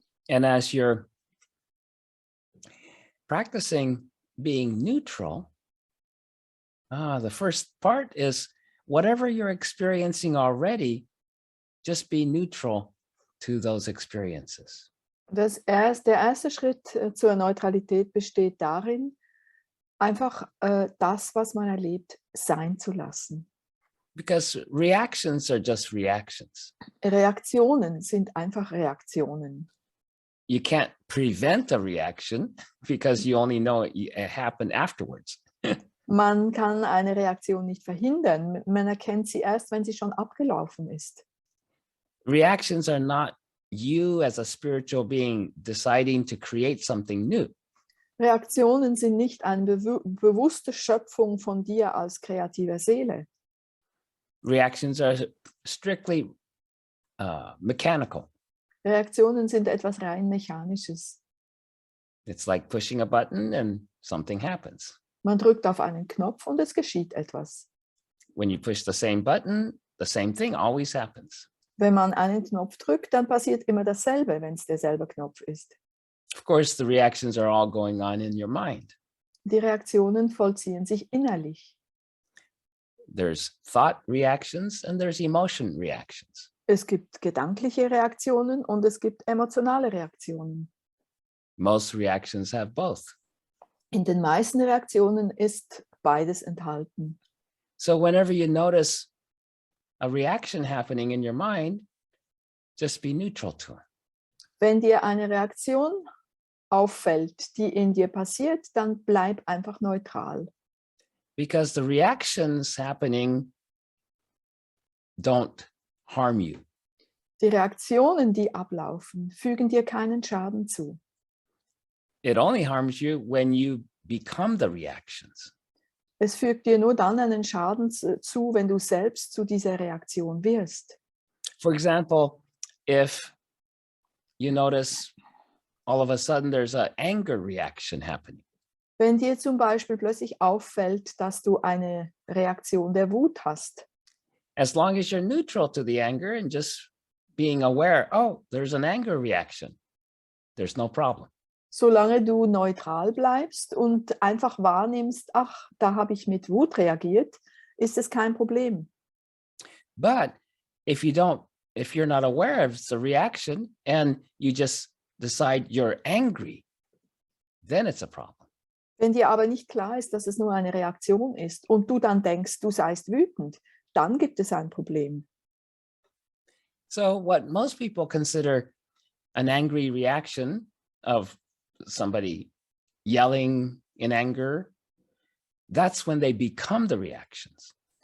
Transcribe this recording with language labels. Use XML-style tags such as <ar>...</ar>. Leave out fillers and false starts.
<en>And as you're practicing being neutral, the first part is whatever you're experiencing already, just be neutral to those experiences.</en> <de>Der erste Schritt zur Neutralität besteht darin, einfach das, was man erlebt, sein zu lassen.</de> <en>Because reactions are just reactions.</en> <de>Reaktionen sind einfach Reaktionen.</de> <en>You can't prevent a reaction because you only know it happened afterwards.</en> <de>Man kann eine Reaktion nicht verhindern. Man erkennt sie erst, wenn sie schon abgelaufen ist.</de> <en>Reactions are not you as a spiritual being deciding to create something new.</en> <de>Reaktionen sind nicht eine bewusste Schöpfung von dir als kreativer Seele.</de> <en>Reactions are strictly mechanical.</en> <de>Reaktionen sind etwas rein Mechanisches.</de> <en>It's like pushing a button and something happens.</en> <de>Man drückt auf einen Knopf und es geschieht etwas.</de> <en>When you push the same button, the same thing always happens.</en> <de>Wenn man einen Knopf drückt, dann passiert immer dasselbe, wenn es derselbe Knopf ist.</de> <en>Of course, the reactions are all going on in your mind.</en> <de>Die Reaktionen vollziehen sich innerlich.</de> <en>There's thought reactions and there's emotion reactions.</en> <de>Es gibt gedankliche Reaktionen und es gibt emotionale Reaktionen.</de> <en>Most reactions have both.</en> <de>In den meisten Reaktionen ist beides enthalten.</de> <en>So whenever you notice a reaction happening in your mind, just be neutral to it.</en> <de>Wenn dir eine Reaktion auffällt, die in dir passiert, dann bleib einfach neutral.</de> <en>Because the reactions happening don't harm you.</en> <de>Die Reaktionen, die ablaufen, fügen dir keinen Schaden zu.</de> <en>It only harms you when you become the reactions.</en> <de>Es fügt dir nur dann einen Schaden zu, wenn du selbst zu dieser Reaktion wirst.</de> <en>For example, if you notice all of a sudden there's an anger reaction happening.</en> <de>Wenn dir zum Beispiel plötzlich auffällt, dass du eine Reaktion der Wut hast.</de> <en>As long as you're neutral to the anger and just being aware, oh, there's an anger reaction, there's no problem.</en> <de>Solange du neutral bleibst und einfach wahrnimmst, ach, da habe ich mit Wut reagiert, ist es kein Problem.</de> <en>But if you're not aware of the reaction and you just decide you're angry, then it's a problem.</en> <de>Wenn dir aber nicht klar ist, dass es nur eine Reaktion ist und du dann denkst, du seist wütend, dann gibt es ein Problem.</de> <en>So what most people consider an angry reaction of somebody yelling in anger, that's when they become the reactions.</en>